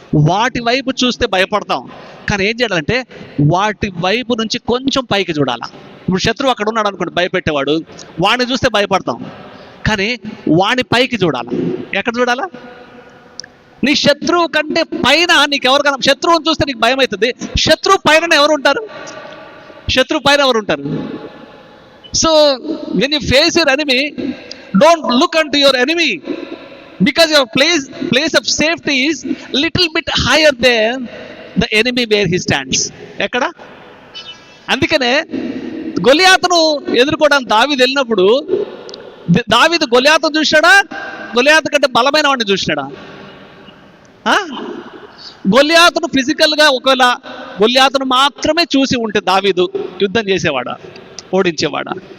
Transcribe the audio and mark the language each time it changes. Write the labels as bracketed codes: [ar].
[te] వాటి వైపు చూస్తే భయపడతాం. కానీ ఏం చేయాలంటే వాటి వైపు నుంచి కొంచెం పైకి చూడాలా. ఇప్పుడు శత్రువు అక్కడ ఉన్నాడు అనుకోండి, భయపెట్టేవాడు, వాడిని చూస్తే భయపడతాం. కానీ వాడిని పైకి చూడాలా. ఎక్కడ చూడాలా? నీ శత్రువు కంటే పైన నీకెవరు కన, శత్రువుని చూస్తే నీకు భయం అవుతుంది. శత్రువు పైన ఎవరు ఉంటారు? శత్రువు పైన ఎవరు ఉంటారు? [en] So when you face your enemy, don't look unto your enemy, because your place of safety is little bit higher than the enemy where he stands. [te] ఎక్కడ? అందుకనే గొలియాతును ఎదుర్కోవడానికి దావీదు వెళ్ళినప్పుడు, దావీదు గొలియాతును చూశాడా? గొలియాతు కంటే బలమైన వాడిని చూసినాడా? గొలియాతును ఫిజికల్గా ఒకవేళ గొలియాతును మాత్రమే చూసి ఉంటే దావీదు యుద్ధం చేసేవాడా, ఓడించేవాడా?